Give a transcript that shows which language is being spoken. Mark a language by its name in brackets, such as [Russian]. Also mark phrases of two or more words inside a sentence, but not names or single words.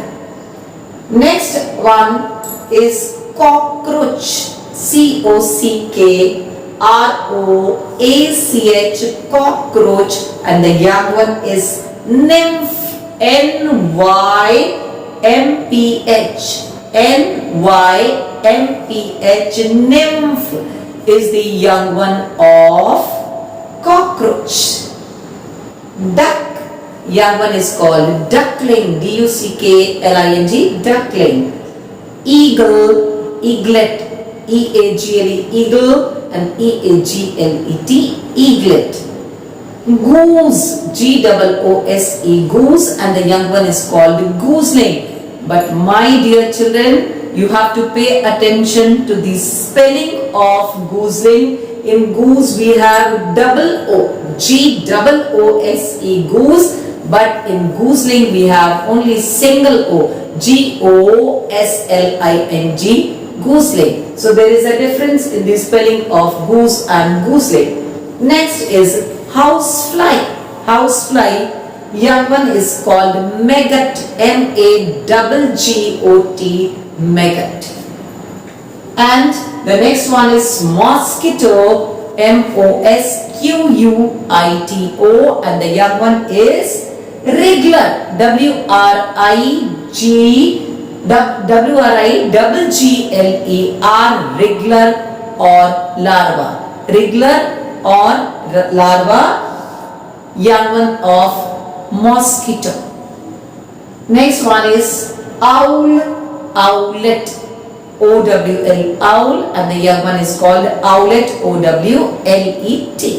[English] Next one is cockroach, C-O-C-K-R-O-A-C-H, cockroach, and the young one is nymph, N-Y-M-P-H, N-Y-M-P-H, nymph is the young one of cockroach. Duck, young one is called duckling, D-U-C-K-L-I-N-G, duckling. Eagle, eaglet, E-A-G-L-E, eagle, and E-A-G-L-E-T, eaglet. Goose, G-O-O-S-E, goose, and the young one is called gooseling. But my dear children, you have to pay attention to the spelling of gooseling. In goose we have double O, G-O-O-S-E, goose, but in gooseling we have only single O, G-O-S-L-I-N-G, gooseling. So there is a difference in the spelling of goose and gooseling. Next is housefly. Housefly, young one is called maggot, M-A-G-G-O-T, maggot. And the next one is mosquito, M-O-S-Q-U-I-T-O, and the young one is wriggler, W-R-I-G-G-L-E-R, wriggler or larva. Wriggler or larva, young one of mosquito. Next one is owl, owlet, O-W-L, owl, and the young one is called owlet, O-W-L-E-T.